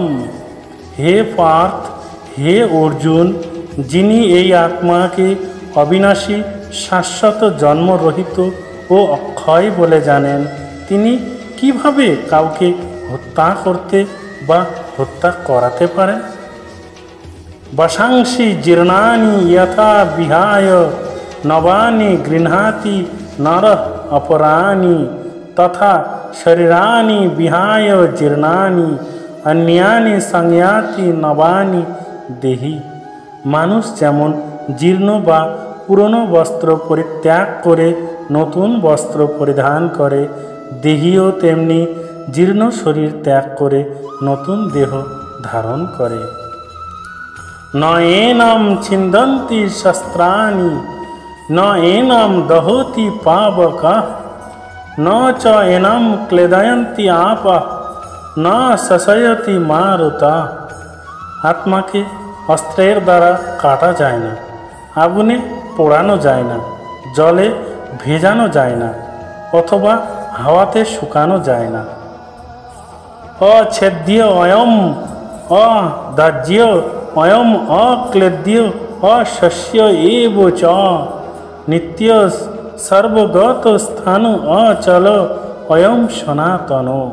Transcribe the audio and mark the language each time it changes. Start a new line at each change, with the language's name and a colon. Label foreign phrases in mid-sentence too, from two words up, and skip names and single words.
Bangla: হে পার্থ, হে অর্জুন, যিনি এই আত্মাকে অবিনাশী, শাশ্বত, জন্মরহিত ও অক্ষয় বলে জানেন, তিনি কিভাবে কাউকে হত্যা করতে বা হত্যা করাতে পারেন?
Sanskrit: বশাংসি জীর্ণানি যথা বিহায় নবানি গৃহ্ণাতি নরঃ অপরানি তথা শরীরানি বিহায় জীর্ণানি অন্যানি সংয়াতি নবানি দেহি।
Bangla: মানুষ যেমন জীর্ণ বা পুরনো বস্ত্র পরিত্যাগ করে নতুন বস্ত্র পরিধান করে, দেহীও তেমনি জীর্ণ শরীর ত্যাগ করে নতুন দেহ ধারণ করে।
Sanskrit: ন এনাম ছিন্দন্তি শস্ত্রাণি ন এনাম দহতি পাবকাঃ ন চ এনাম ক্লেদয়ন্তি আপা ন শশয়তি মারুতা।
Bangla: আত্মাকে অস্ত্রের দ্বারা কাটা যায় না, আগুনে পোড়ানো যায় না, জলে ভেজানো যায় না, অথবা হাওয়াতে শুকানো যায় না।
Sanskrit: অছেদ্য অয়ম অদাহ্য অয়ম অক্লেদ্য অশস্য এব চ নিত্য সর্বগত স্থান অচল অয়ম সনাতন।